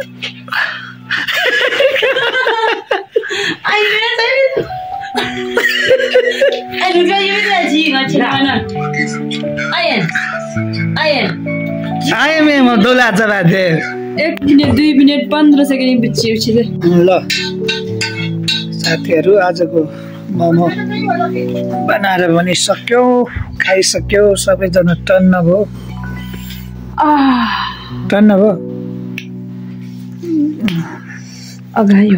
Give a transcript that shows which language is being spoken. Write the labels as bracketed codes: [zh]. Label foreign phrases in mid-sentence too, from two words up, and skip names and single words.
[zh] 哎，原来在这，哎，你看有没有在记啊？记完了，哎呀， आए में म दोला चला दे [ne] 1 मिनट 2 मिनट 15 सेकेन्ड पछि ल साथीहरु आजको मोमो बनाएर पनि सक्यो खाइसक्यो सबैजना टन्न भयो टन्न भयो अगायो